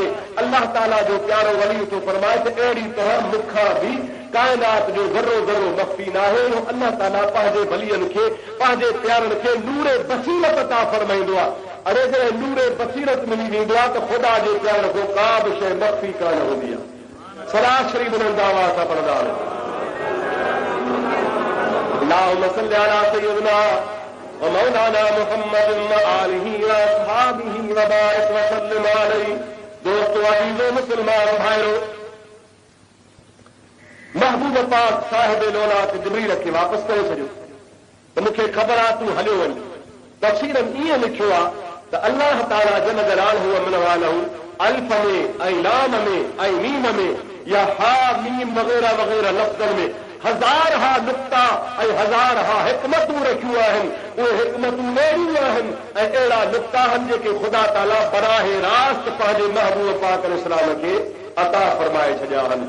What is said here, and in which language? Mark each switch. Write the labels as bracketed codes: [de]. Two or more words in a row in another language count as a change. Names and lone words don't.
[sd] अल्लाह ताला जो प्यारो वली थो फरमाए त अहिड़ी तरह मूंखां बि काइनात जो ज़रो ज़रो मख़फ़ी न आहे। अल्लाह ताला पंहिंजे वलियनि खे, पंहिंजे प्यारनि खे नूरे बसीरत अता फरमाईंदो आहे। अड़े जॾहिं नूरे बसीरत मिली वेंदो आहे त ख़ुदा जे प्यार खां का बि शइ मख़फ़ी कान हूंदी आहे। सरासरी बुलंद आवाज़ सां पढ़ंदा आहिनि। [ar] اللهم صل على سيدنا و مولانا محمد و آله و أصحابه و بارك و سلم عليه. [sd] दोस्तों, अजीजो मुसलमान भाइयों, महबूब पाक साहिब लोला खे जिब्रील खे वापसि करे छॾियो त मूंखे ख़बर आहे तूं हलियो वञ। तफ़सीरनि ईअं लिखियो आहे त अल्लाह ताला [ar] جل جلاله [sd] व मिन वालहु अल्फ में ऐं लाम में ऐं मीम में या हा मीम वग़ैरह वग़ैरह लफ़्ज़नि में हज़ार हा नुक्ता ऐं हज़ार हा हिकमतूं रखियूं आहिनि। उहे हिकमतूं अहिड़ियूं आहिनि ऐं अहिड़ा नुक्ता आहिनि जेके ख़ुदा ताला बराहे रास्त पंहिंजे महबूब पाक इस्लाम खे अता फरमाए छॾिया आहिनि।